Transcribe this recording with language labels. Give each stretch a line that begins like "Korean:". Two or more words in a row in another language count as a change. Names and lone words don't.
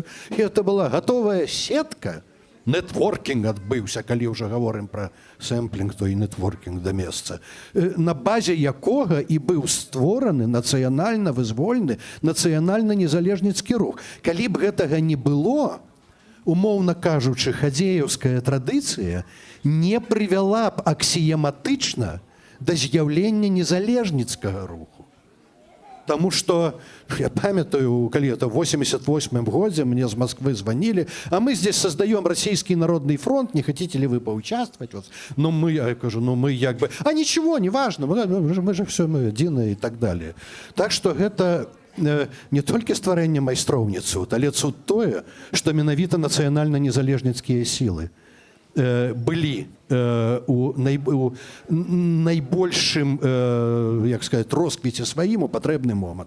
Belarusian: І гэта была гатовая сетка. Нетворкінг адбыўся, калі ўжо гаворым пра сэмплінг, то і нетворкінг да месца, на базе якога і быў створаны нацыянальна-вызвольны, нацыянальна-незалежніцкі рух. Калі б гэтага не было, умоўна кажучы, хадзееўская традыцыя не прывяла б аксіяматычна да з'яўлення незалежніцкага руху.
Russian: Потому что,
Belarusian: я памятаю, калі
Russian: это в 88 годзе мне з Москвы звонили, а мы здесь создаем Российский народный фронт, не хотите ли вы поучаствовать? Вот.
Belarusian: Ну, я кажу, мы як бы,
Russian: а ничего, не важно, мы же все мы едины и так далее.
Belarusian: Так что гэта не толькі стварэнне майстроўні цуд, але цуд тое, што менавіта нацыянальна-незалежніцкія сілы былі у найбольшым, як сказаць, росквіце сваім у патрэбны момант.